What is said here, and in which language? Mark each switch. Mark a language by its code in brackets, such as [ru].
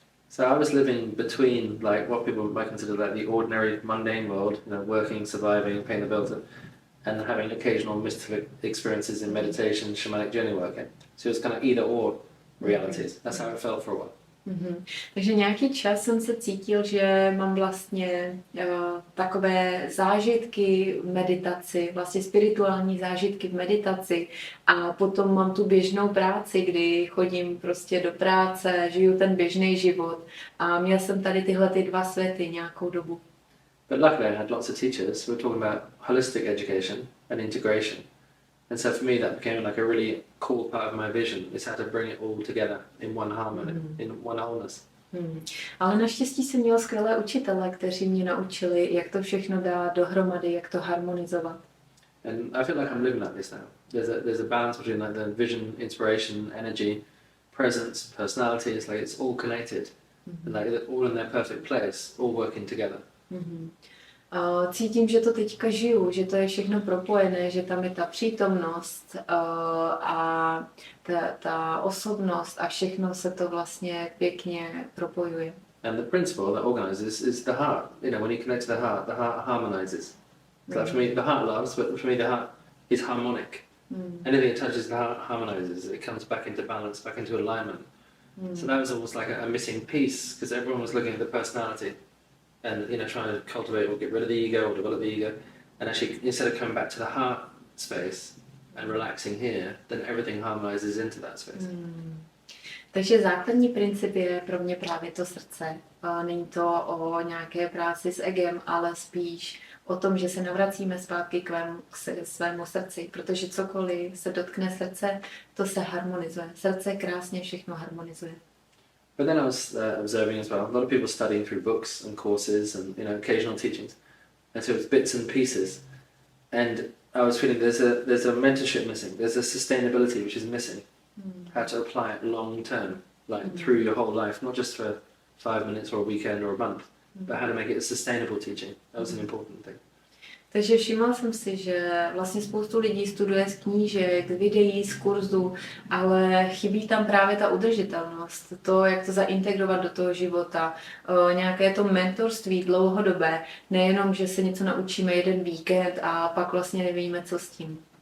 [en] So I was living between like what people might consider like the ordinary mundane world, you know, working, surviving, paying the bills, and having occasional mystical experiences in meditation, shamanic journey working. So it's kind of either or realities. That's how it felt for a while. [cs] Takže nějaký čas jsem se cítil, že mám vlastně takové zážitky v meditaci, vlastně spirituální zážitky v meditaci a potom mám tu běžnou práci, kdy chodím prostě do práce, žiju ten běžný život a měl jsem tady tyhle ty dva světy nějakou dobu. [en] But luckily I had lots of teachers who were talking about holistic education and integration. And so for me that became like a really cool part of my vision, is how to bring it all together in one harmony, in one wholeness. [cs] Ale naštěstí jsem měla skvělé učitele, kteří mě naučili, jak to všechno dát dohromady, jak to harmonizovat. [en] And I feel like I'm living like this now. There's a balance between like the vision, inspiration, energy, presence, personality. It's like it's all connected, and like they're all in their perfect place, all working together. [cs] Cítím, že to teďka žiju, že to je všechno propojené, že tam je ta přítomnost a ta osobnost a všechno se to vlastně pěkně propojuje. [en] And the principle that organizes is the heart. You know, when you connect to the heart harmonizes. So for me, the heart loves, but for me, the heart is harmonic. Anything that touches the heart harmonizes. It comes back into balance, back into alignment. So that was almost like a missing piece because everyone was looking at the personality. And you know, trying to cultivate or get rid of the ego or develop the ego, and actually instead of coming back to the heart space and relaxing here, then everything harmonizes into that space. [cs] Takže základní princip je pro mě právě to srdce. Není to o nějaké práci s egem, ale spíš o tom, že se navracíme zpátky k svému srdci, protože cokoliv se dotkne srdce, to se harmonizuje. Srdce krásně všechno harmonizuje. [en] But then I was observing as well, a lot of people studying through books and courses and occasional teachings, and so it's bits and pieces. And I was feeling there's a mentorship missing. There's a sustainability which is missing. How to apply it long term, like through your whole life, not just for 5 minutes or a weekend or a month, but how to make it a sustainable teaching. That was an important thing. [cs] Takže všimla jsem si, že vlastně spoustu lidí studuje z knížek, z videí, z kurzů, ale chybí tam právě ta udržitelnost, to, jak to zaintegrovat do toho života, nějaké to mentorství dlouhodobé, nejenom, že se něco naučíme jeden víkend a pak vlastně nevíme, co s tím.